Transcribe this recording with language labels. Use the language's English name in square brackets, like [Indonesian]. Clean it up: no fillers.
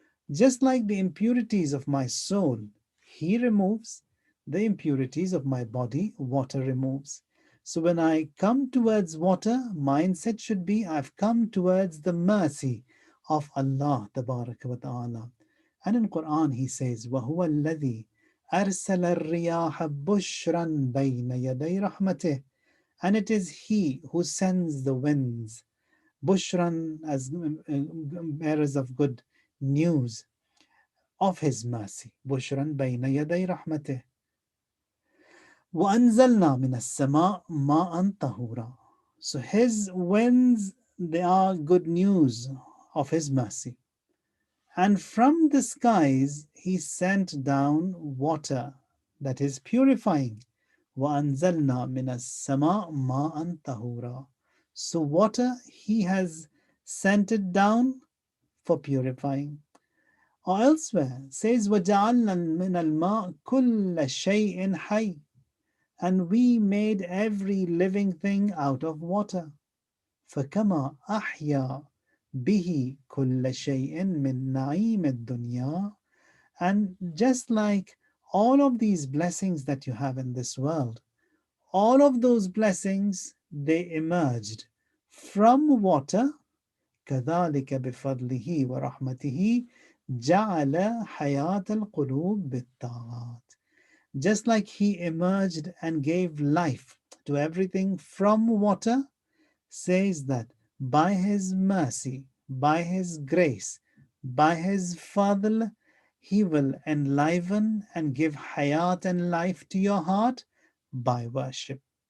[English] Just like the impurities of my soul, He removes, the impurities of my body, water removes. So when I come towards water, mindset should be, I've come towards the mercy of Allah Tabaraka wa Ta'ala. And in Quran He says, [Arabic] وَهُوَ الَّذِي أَرْسَلَ الرِّيَاحَ بُشْرًا بَيْنَ يَدَيْ رَحْمَتِهِ. [English] And it is He who sends the winds, bushran, as bearers of good news of His mercy. [Arabic] Bushran bayna yaday rahmatih. وَأَنزَلْنَا مِنَ السَّمَاءِ مَاءً طَهُورًا. [English] So His winds, they are good news of His mercy. And from the skies He sent down water that is purifying. [Arabic] وَأَنزَلْنَا مِنَ السَّمَاءِ مَاءً طَهُورًا. [English] So water He has sent it down for purifying. Or elsewhere says [Arabic] وَجَعَلْنَا مِنَ الْمَاءِ كُلَّ شَيْءٍ حَيٍّ. [English] And we made every living thing out of water. [Arabic] فَكَمَا أَحْيَا بِهِ كُلَّ شَيْءٍ مِّن نَعِيمِ الدُّنْيَا. [English] And just like all of these blessings that you have in this world, all of those blessings, they emerged from water [Arabic] كذلك بفضله ورحمته جعل حياة القلوب بالطاعات. [English] Just like he emerged and gave life to everything from water, says that by his mercy, by his grace, by his fadl, he will enliven and give hayat and life to your heart by worship.